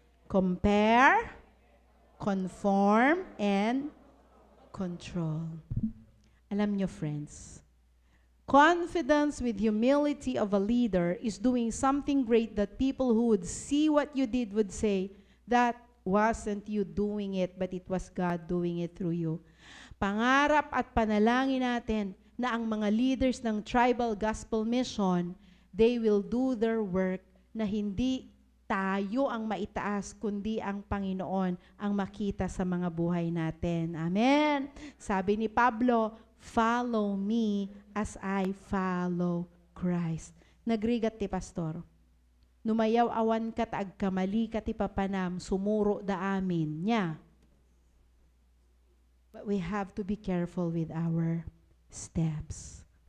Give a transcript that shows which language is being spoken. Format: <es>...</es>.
<en>Compare, conform, and control.</en> <tl>Alam nyo,</tl> <en>friends, confidence with humility of a leader is doing something great that people who would see what you did would say, that wasn't you doing it, but it was God doing it through you.</en> <tl>Pangarap at panalangin natin na ang mga leaders ng Tribal Gospel Mission,</tl> <en>they will do their work</en> <tl>na hindi tayo ang maitaas, kundi ang Panginoon ang makita sa mga buhay natin.</tl> <en>Amen.</en> <tl>Sabi ni Pablo,</tl> <en>follow me as I follow Christ.</en> <ilo>Nagrigat ti pastor. Numayaw awan kat agkamali kat ipapanam, sumuro da amin niya.</ilo> <en>But we have to be careful with our steps.</en>